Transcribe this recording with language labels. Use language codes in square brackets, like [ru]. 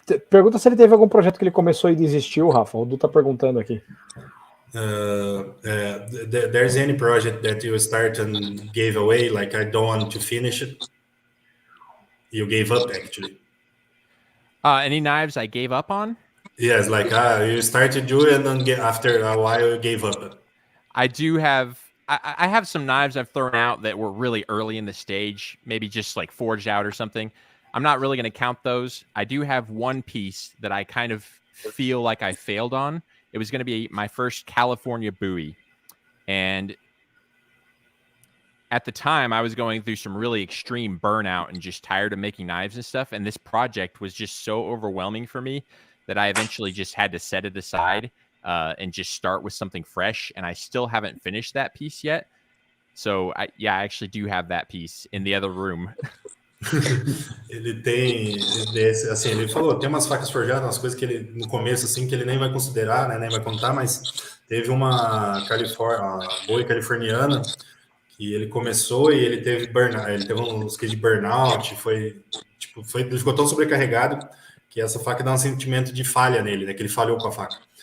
[pt] Pergunta se ele teve algum projeto que ele começou e desistiu, Rafa. O Du tá perguntando aqui. [en] There's any project that you start and gave away, like I don't want to finish it? You gave up, actually. Any knives I gave up on? Yes, like you started doing and then after a while you gave up. I do have. I have some knives I've thrown out that were really early in the stage, maybe just like forged out or something. I'm not really going to count those. I do have one piece that I kind of feel like I failed on. It was going to be my first California Bowie. And at the time, I was going through some really extreme burnout and just tired of making knives and stuff. And this project was just so overwhelming for me that I eventually just had to set it aside and just start with something fresh. And I still haven't finished that piece yet. So, I actually do have that piece in the other room. [pt] Ele tem, assim, ele falou, tem umas facas forjadas, umas coisas que ele, no começo, assim, que ele nem vai considerar, né, nem vai contar, mas teve uma Bowie californiana, que ele começou e ele teve burnout, ele teve uns cases de burnout, ele ficou tão sobrecarregado que essa faca dá um sentimento de falha nele, né, que ele falhou com a faca.